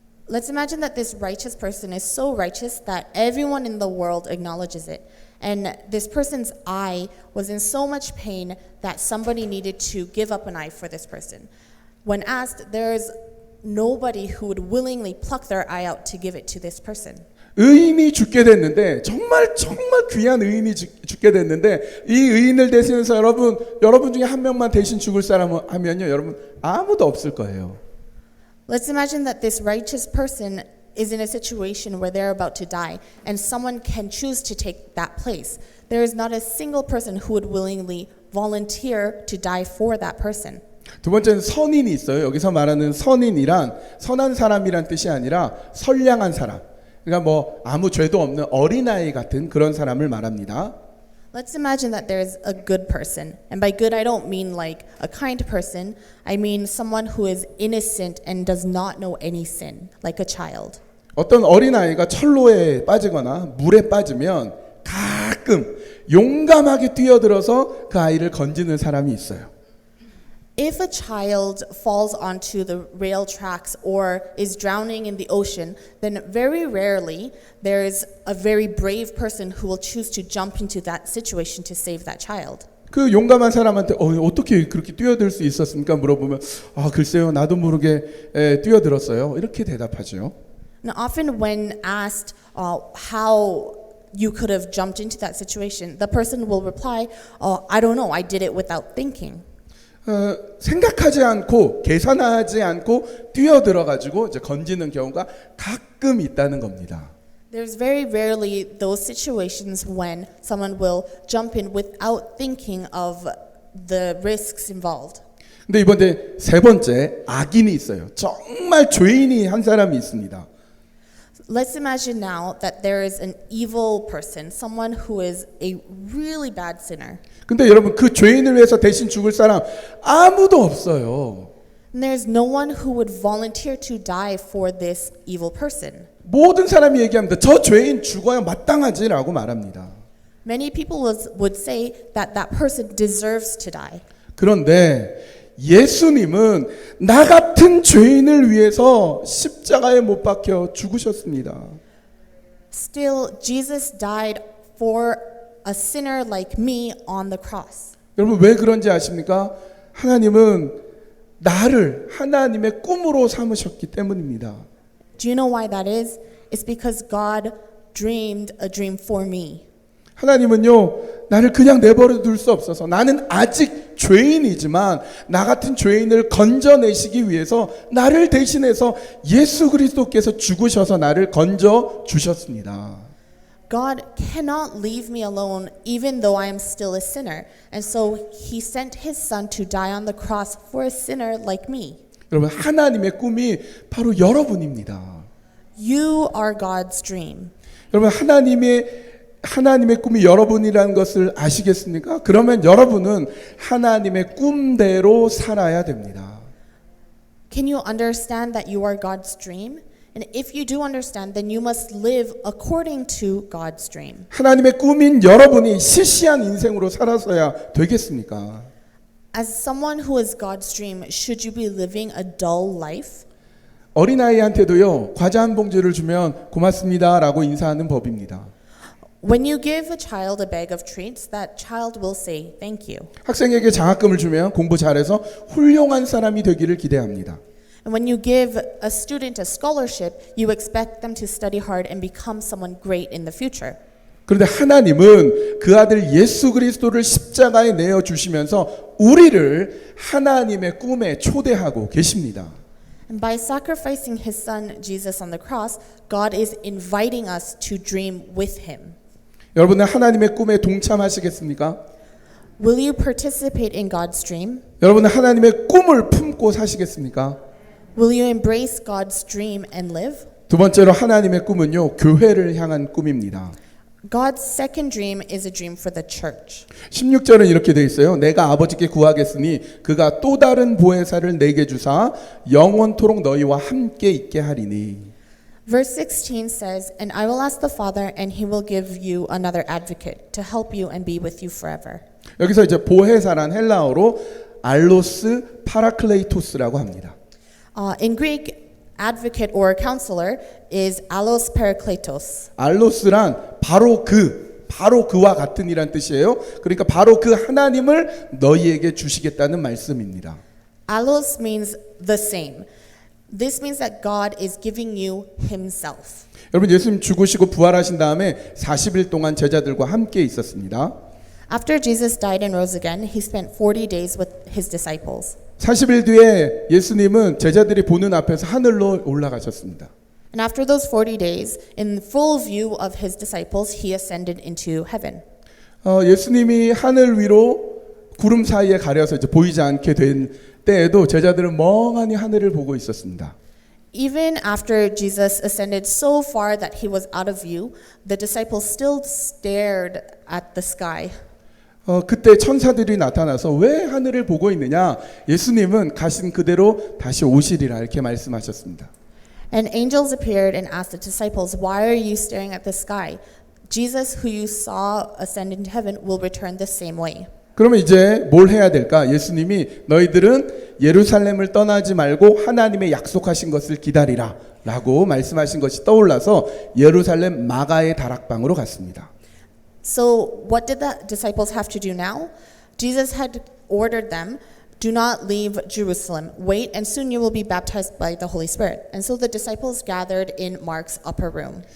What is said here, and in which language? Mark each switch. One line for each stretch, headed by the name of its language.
English: Let's imagine that this righteous person is so righteous that everyone in the world acknowledges it. And this person's eye was in so much pain that somebody needed to give up an eye for this person. When asked, there's nobody who would willingly pluck their eye out to give it to this person.
Korean: 의인이 죽게 됐는데 정말 귀한 의인이 죽게 됐는데 이 의인을 대신해서 여러분 중에 한 명만 대신 죽을 사람 하면요, 여러분 아무도 없을 거예요.
English: Let's imagine that this righteous person is in a situation where they're about to die and someone can choose to take that place. There is not a single person who would willingly volunteer to die for that person.
Korean: 두 번째는 선인이 있어요. 여기서 말하는 선인이란 선한 사람이란 뜻이 아니라 선량한 사람. 그러니까 뭐 아무 죄도 없는 어린아이 같은 그런 사람을 말합니다.
English: Let's imagine that there's a good person. And by good, I don't mean like a kind person. I mean someone who is innocent and does not know any sin, like a child.
Korean: 어떤 어린아이가 철로에 빠지거나 물에 빠지면 가끔 용감하게 뛰어들어서 그 아이를 건지는 사람이 있어요.
English: If a child falls onto the rail tracks or is drowning in the ocean, then very rarely there is a very brave person who will choose to jump into that situation to save that child.
Korean: 그 용감한 사람한테 어떻게 그렇게 뛰어들 수 있었습니까? 물어보면 글쎄요, 나도 모르게 뛰어들었어요. 이렇게 대답하죠.
English: Now, often when asked how you could have jumped into that situation, the person will reply, I don't know, I did it without thinking.
Korean: 생각하지 않고 계산하지 않고 뛰어들어 가지고 이제 건지는 경우가 가끔 있다는 겁니다.
English: There's very rarely those situations when someone will jump in without thinking of the risks involved.
Korean: 근데 이번에 세 번째 악인이 있어요. 정말 죄인이 한 사람이 있습니다.
English: Let's imagine now that there is an evil person, someone who is a really bad sinner.
Korean: 근데 여러분 그 죄인을 위해서 대신 죽을 사람 아무도 없어요.
English: And there's no one who would volunteer to die for this evil person.
Korean: 모든 사람이 얘기합니다. 저 죄인 죽어야 마땅하지라고 말합니다.
English: Many people would say that that person deserves to die.
Korean: 그런데 예수님은 나 같은 죄인을 위해서 십자가에 못 박혀 죽으셨습니다.
English: Still, Jesus died for a sinner like me on the cross.
Korean: 여러분 왜 그런지 아십니까? 하나님은 나를 하나님의 꿈으로 삼으셨기 때문입니다.
English: Do you know why that is? It's because God dreamed a dream for me.
Korean: 하나님은요, 나를 그냥 내버려 둘 수 없어서 나는 아직 죄인이지만 나 같은 죄인을 건져내시기 위해서 나를 대신해서 예수 그리스도께서 죽으셔서 나를 건져 주셨습니다.
English: God cannot leave me alone even though I am still a sinner. And so he sent his son to die on the cross for a sinner like me.
Korean: 여러분 하나님의 꿈이 바로 여러분입니다.
English: You are God's dream.
Korean: 여러분 하나님의 꿈이 여러분이라는 것을 아시겠습니까? 그러면 여러분은 하나님의 꿈대로 살아야 됩니다.
English: Can you understand that you are God's dream? And if you do understand, then you must live according to God's dream.
Korean: 하나님의 꿈인 여러분이 시시한 인생으로 살아서야 되겠습니까?
English: As someone who is God's dream, should you be living a dull life?
Korean: 어린아이한테도요, 과자 한 봉지를 주면 고맙습니다라고 인사하는 법입니다.
English: When you give a child a bag of treats, that child will say thank you.
Korean: 학생에게 장학금을 주면 공부 잘해서 훌륭한 사람이 되기를 기대합니다.
English: And when you give a student a scholarship, you expect them to study hard and become someone great in the future.
Korean: 그런데 하나님은 그 아들 예수 그리스도를 십자가에 내어 주시면서 우리를 하나님의 꿈에 초대하고 계십니다.
English: And by sacrificing his son Jesus on the cross, God is inviting us to dream with him.
Korean: 여러분은 하나님의 꿈에 동참하시겠습니까?
English: Will you participate in God's dream?
Korean: 여러분은 하나님의 꿈을 품고 사시겠습니까?
English: Will you embrace God's dream and live?
Korean: 두 번째로 하나님의 꿈은요, 교회를 향한 꿈입니다.
English: God's second dream is a dream for the church.
Korean: 16절은 이렇게 되어 있어요. 내가 아버지께 구하겠으니 그가 또 다른 보혜사를 내게 주사 영원토록 너희와 함께 있게 하리니.
English: Verse 16 says, And I will ask the Father, and he will give you another advocate to help you and be with you forever.
Korean: 여기서 이제 보혜사란 헬라어로 알로스 파라클레이토스라고 합니다.
English: In Greek, advocate or counselor is allos parakletos.
Korean: 알로스란 바로 그와 같은 이란 뜻이에요. 그러니까 바로 그 하나님을 너희에게 주시겠다는 말씀입니다.
English: Allos means the same. This means that God is giving you Himself.
Korean: 여러분 예수님 죽으시고 부활하신 다음에 40일 동안 제자들과 함께 있었습니다.
English: After Jesus died and rose again, He spent 40 days with His disciples.
Korean: 40일 뒤에 예수님은 제자들이 보는 앞에서 하늘로 올라가셨습니다.
English: And after those 40 days, in full view of His disciples, He ascended into heaven.
Korean: 예수님이 하늘 위로 구름 사이에 가려서 이제 보이지 않게 된 때에도 제자들은 멍하니 하늘을 보고 있었습니다.
English: Even after Jesus ascended so far that He was out of view, the disciples still stared at the sky.
Korean: 그때 천사들이 나타나서 왜 하늘을 보고 있느냐? 예수님은 가신 그대로 다시 오시리라 이렇게 말씀하셨습니다.
English: And angels appeared and asked the disciples, "Why are you staring at the sky? Jesus, who you saw ascend into heaven, will return the same way."
Korean: 그러면 이제 뭘 해야 될까? 예수님이 너희들은 예루살렘을 떠나지 말고 하나님의 약속하신 것을 기다리라 라고 말씀하신 것이 떠올라서 예루살렘 마가의 다락방으로 갔습니다.
English: So what did the disciples have to do now? Jesus had ordered them, "Do not leave Jerusalem. Wait, and soon you will be baptized by the Holy Spirit." And so the disciples gathered in Mark's upper room.